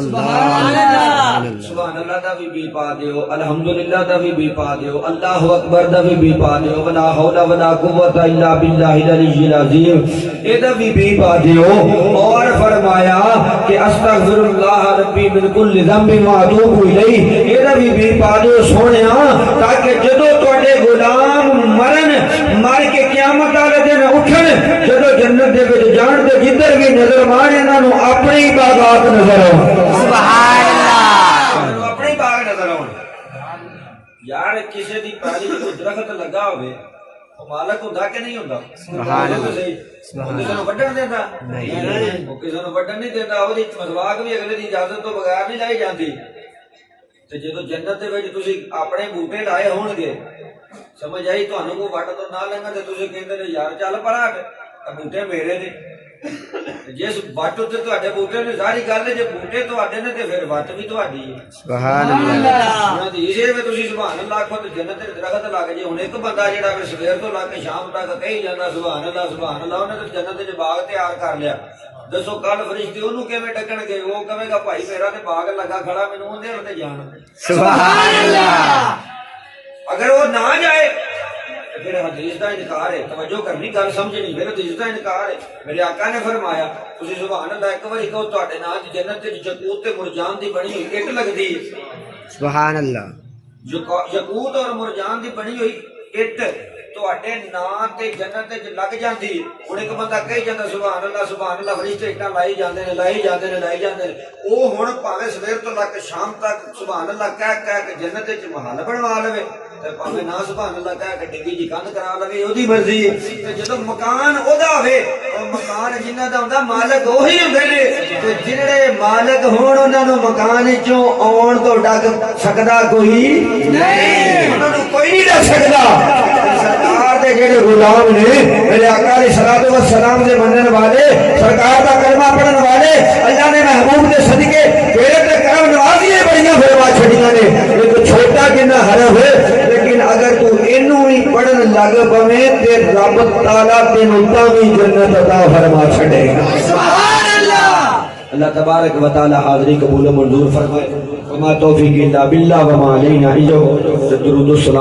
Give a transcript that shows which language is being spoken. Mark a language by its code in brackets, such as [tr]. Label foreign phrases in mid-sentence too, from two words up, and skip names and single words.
[ar] سبحان اللہ [pa] دا بھی پا دیو الحمدللہ دا بھی پا دیو [ar] اللہ اکبر [pa] دا بھی پا دیو [ar] ولا حول ولا قوت الا باللہ العلی العظیم [pa] اے دا بھی پا دیو اور فرمایا کہ [ar] استغفر اللہ ربی من کل ذنب واتوب الیہ [pa] اے دا بھی پا دیو سونیا تاکہ جدوں تواڈے غلام مرن مر کے قیامت والے دن اٹھن جدوں جنت دے وچ جان تے جدھر بھی نظر مار اپنی باغات نظر [ar] سبحان اللہ [pa] اپنی باغ نظر آؤ یار کسی دی پہلی جو درخت لگا ہوئے وہ مالک ہوتا کہ نہیں ہوتا [ar] سبحان اللہ [pa] کسی نو وڈن دیتا وہ کسی نو وڈن نہیں دیتا وہ مسواک بھی اگلے دی اجازت تو بغیر نہیں لائی جاتی تے جدوں جنت دے وچ تسی اپنے بوٹے لائے ہون گے سمجھ آئی تانوں کو وڈ تو نہ لنگا تے تسی کہندے نے یار چل پرا بوٹے میرے نے جس وٹ تے تواڈے بوٹے نے ساری گل ہے جے بوٹے تواڈے نے تے پھر وٹ بھی تواڈی ہے [ar] سبحان اللہ [pa] انہاں دی اسے وچ تسی [ar] سبحان اللہ [pa] آکھو تے جنت دے درخت لگ جے ہن ایک بندہ جیڑا وی سویر تو لے کے شام تک کہی جاندا [ar] سبحان اللہ [pa] انہاں تے جنت دے باغ تیار کر لیا دسو کل فرشتے انہوں کیویں ڈکن گے؟ وہ کہے گا بھائی میرا تے باغ لگا کھڑا مینوں اندے تے جان دے۔ [ar] سبحان اللہ۔ [ur] اگر وہ نہ جائے پھر حدیث کا انکار ہے، [pa] توجہ کرنی گل سمجھنی، [ur] پھر حدیث کا انکار ہے۔ [pa] میرے آقا نے فرمایا تسی [ar] سبحان اللہ [pa] ایک بار کہو تواڈے نال جنت تے یاقوت تے مرجان دی بنی ہوئی اٹ لگدی ہے، [ar] سبحان اللہ۔ [pa] یاقوت اور مرجان دی بنی ہوئی اٹ تواڈے نام تے جنت تے لگ جاندی ہے۔ ہن ایک بندہ کہی جاندا [ar] سبحان اللہ [pa] فرشتے اٹاں لائی جاندے نے لائی جاندے نے لائی جاندے نے، او ہن بھاویں سویر تو لگ کے شام تک [ar] سبحان اللہ [pa] کہہ کے جنت وچ محل بنوا لوے تے بھاویں نہ [ar] سبحان اللہ [pa] کہہ کے ڈگی جی کندھ کرا لوے، اودی مرضی ہے۔ تے جدوں مکان اودا ہوے، او مکان جنہاں دا ہوندا مالک وہی ہوندے نے، تے جڑے مالک ہون انہاں نوں مکان وچوں آਉਣ تو ڈگ سکدا کوئی نہیں، انہاں نوں کوئی نہیں ڈگ سکدا۔ سرکار دے جڑے غلام نے، میرے آقا علیہ الصلوۃ والسلام دے منن والے، سرکار دا کلمہ پڑھن والے، اللہ نے محبوب دے صدقے تیرے تے کرم نوازیاں بڑیاں فرما چھڑیاں نے۔ ایک چھوٹا جنہ حرف ہے، لیکن اگر تو اینوں ہی پڑھن لگ پویں تے رب تعالیٰ تینوں تاویں جنت عطا فرما چھڑے گا۔ [ar] سبحان اللہ۔ [ur] اللہ تبارک و تعالی حاضری قبول و منظور فرمائے۔ [ar] وما توفیق الا باللہ وما علینا الا البلاغ۔ [ur] درود و سلام۔